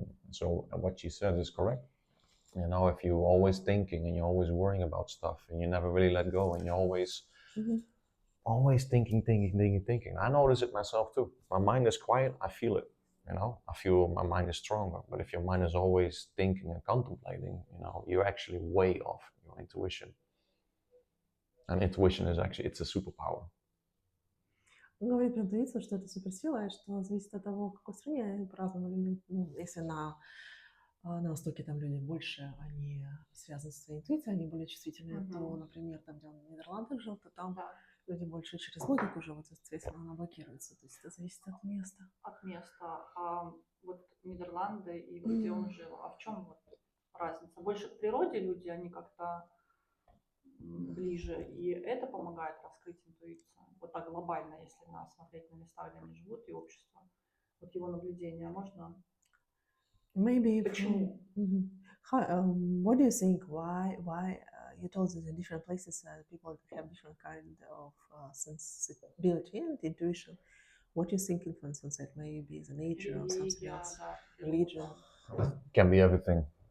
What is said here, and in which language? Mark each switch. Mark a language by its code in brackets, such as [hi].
[en] So what she says is correct. You know, if you're always thinking and you're always worrying about stuff and you never really let go and you're always thinking. I notice it myself too. My mind is quiet, I feel it. You know, I feel my mind is stronger. But if your mind is always thinking and contemplating, you know, you're actually way off your intuition. And intuition is actually, it's a superpower. [ru] Он говорит про интуицию, что это суперсила, и что зависит от того, в какой стране по-разному люди. Ну, если на Востоке там люди больше, они связаны со своей интуицией, они более чувствительные, то, например, там, где он в Нидерландах жил, то там люди больше через логику живут, соответственно, она блокируется. То есть это зависит от места. От места. Вот Нидерланды и где он жил. А в чем вот разница? Больше к природе люди, они как-то ближе, и это помогает раскрыть интуицию. Вот так глобально, если смотреть на места, где они живут, и общество. Вот его наблюдения можно... [en] Maybe. [ru] Почему? [en] What do you think? Why you told that in different places people have different kind of sensibility and intuition? What do you think influences that? Maybe the nature or something else? Religion? Can be everything.